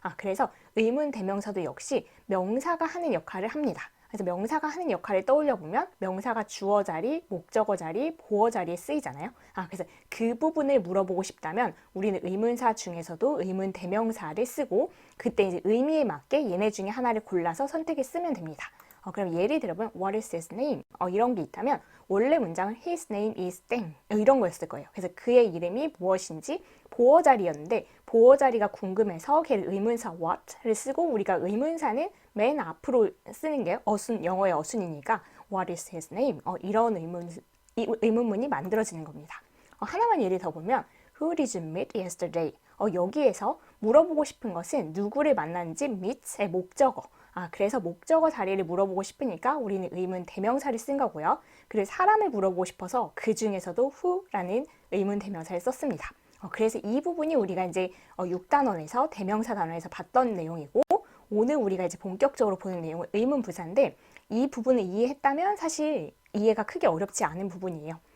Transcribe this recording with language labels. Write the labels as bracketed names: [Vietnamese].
[Korean] 그래서 의문 대명사도 역시 명사가 하는 역할을 합니다. 그래서 명사가 하는 역할을 떠올려 보면 명사가 주어 자리, 목적어 자리, 보어 자리에 쓰이잖아요. 그래서 그 부분을 물어보고 싶다면 우리는 의문사 중에서도 의문 대명사를 쓰고 그때 이제 의미에 맞게 얘네 중에 하나를 골라서 선택을 쓰면 됩니다. 그럼 예를 들어보면 [English] What is his name? [Korean] 이런 게 있다면 원래 문장은 [English] His name is [Korean] 땡 이런 거였을 거예요. 그래서 그의 이름이 무엇인지 보어 자리였는데 보어 자리가 궁금해서 걔를 의문사 what를 쓰고 우리가 의문사는 맨 앞으로 쓰는 게 영어의 어순이니까 [English] What is his name? [Korean] 이런 의문문이 만들어지는 겁니다. 하나만 예를 더 보면 [English] Who did you meet yesterday? [Korean] 여기에서 물어보고 싶은 것은 누구를 만났는지 meet의 목적어. 그래서 목적어 자리를 물어보고 싶으니까 우리는 의문 대명사를 쓴 거고요. 그리고 사람을 물어보고 싶어서 그 중에서도 who라는 의문 대명사를 썼습니다. 그래서 이 부분이 우리가 이제 6단원에서 대명사 단원에서 봤던 내용이고 오늘 우리가 이제 본격적으로 보는 내용은 의문 부사인데 이 부분을 이해했다면 사실 이해가 크게 어렵지 않은 부분이에요.